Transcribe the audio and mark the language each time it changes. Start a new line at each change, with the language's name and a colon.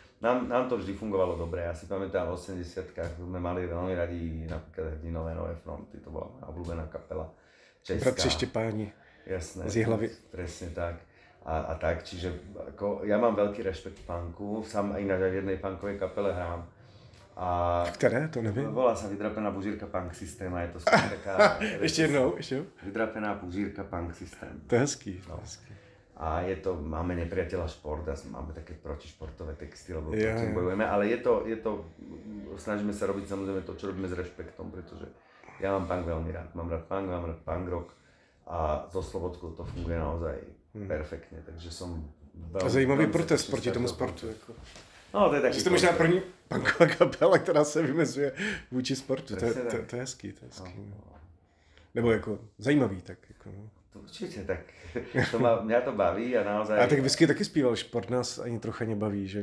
Slovak: Nám to vždy fungovalo dobre, ja si pamätám v 80-kách sme mali veľmi radi napríklad Hrdinové Nové fronty, to bola moja obľúbená kapela česká.
Czech: Bratři Štěpáni z Jihlavy.
Slovak: Presne tak. A tak, čiže ako, ja mám veľký rešpekt punku, sám aj na jednej punkovej kapele hrám. A
Czech: které? To nevím.
Slovak: Volá sa Vydrapená bužírka punk systém a je to skôr taká...
Czech: Ještě jednou.
Slovak: Vydrapená bužírka punk systém.
Czech: To je hezký. No.
Slovak: A je to, máme nepriateľa šport a máme také protišportové texty, lebo proti bojujeme, ale je to, snažíme sa robiť samozrejme to, čo robíme s rešpektom, pretože ja mám punk veľmi rád. Mám rád punk rock a so Slobodkou to funguje naozaj perfektně,
Czech: takže jsem velmi... Zajímavý protest proti tomu sportu. Jako. No, to je taky... Jste možná první punková kapela, která se vymezuje vůči sportu, to je hezký, No. Nebo jako zajímavý, tak jako... To určitě, tak mě to baví a naozaj... A tak Whisky taky zpíval, šport nás ani trocha nebaví, že?